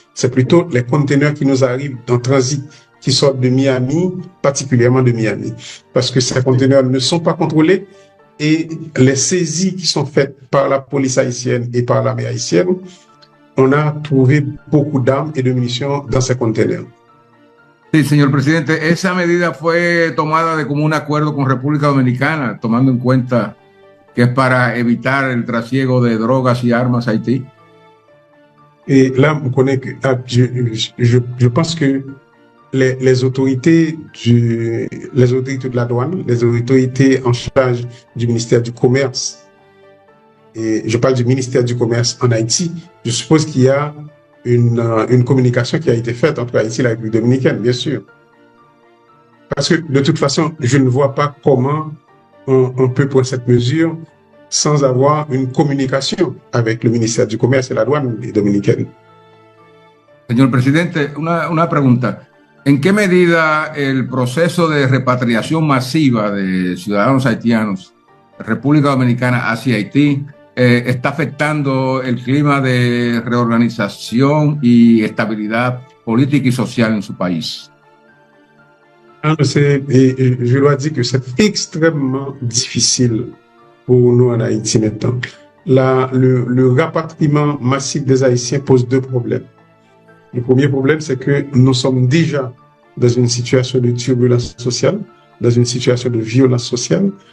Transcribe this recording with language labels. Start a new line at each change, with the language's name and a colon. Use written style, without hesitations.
French: C'est plutôt les conteneurs qui nous arrivent en transit, qui sortent de Miami, particulièrement de Miami, parce que ces conteneurs ne sont pas contrôlés et les saisies qui sont faites par la police haïtienne et par l'armée haïtienne, on a trouvé beaucoup d'armes et de munitions dans ces conteneurs.
Spanish: Sí, señor presidente, esa medida fue tomada de común acuerdo con República Dominicana, tomando en cuenta que es para evitar el trasiego de drogas y armas a Haití.
French: Et là, on connaît que je pense que les autorités de la douane, les autorités en charge du ministère du Commerce, et je parle du ministère du Commerce en Haïti, je suppose qu'il y a une communication qui a été faite entre Haïti et la République dominicaine, bien sûr. Parce que de toute façon, je ne vois pas comment on peut prendre cette mesure sans avoir une communication avec le ministère du Commerce et la douane dominicaine.
Spanish: Señor presidente, una pregunta. ¿En qué medida el proceso de repatriación masiva de ciudadanos haitianos de República Dominicana hacia Haití está afectando el clima de reorganización y estabilidad política y social en su país?
French: Je dois dire que c'est extrêmement difficile pour nous en Haïti maintenant. Le rapatriement massif des Haïtiens pose deux problèmes. Le premier problème, c'est que nous sommes déjà dans une situation de turbulence sociale, dans une situation de violence sociale.